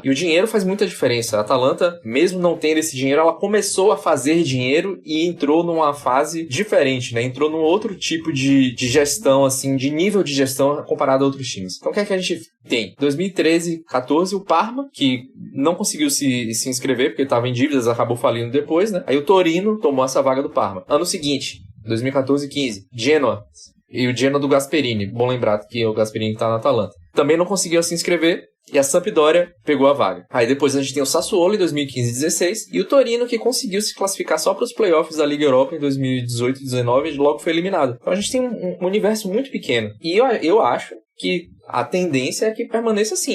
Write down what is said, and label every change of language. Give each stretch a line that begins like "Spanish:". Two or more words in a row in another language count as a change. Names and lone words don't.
Portuguese: E o dinheiro faz muita diferença. A Atalanta, mesmo não tendo esse dinheiro, ela começou a fazer dinheiro e entrou numa fase diferente, né? Entrou num outro tipo de gestão, assim, de nível de gestão comparado a outros times. Então, o que é que a gente tem? 2013, 14, o Parma, que não conseguiu se inscrever, porque estava em dívidas, acabou falindo depois, né? Aí o Torino tomou essa vaga do Parma. Ano seguinte, 2014 e 15, Genoa. E o Genoa do Gasperini. Bom lembrar que o Gasperini tá na Atalanta. Também não conseguiu se inscrever. E a Sampdoria pegou a vaga. Aí depois a gente tem o Sassuolo em 2015 e 16 e o Torino, que conseguiu se classificar só para os playoffs da Liga Europa em 2018 e 19 e logo foi eliminado. Então a gente tem um universo muito pequeno. E eu acho que a tendência é que permaneça assim.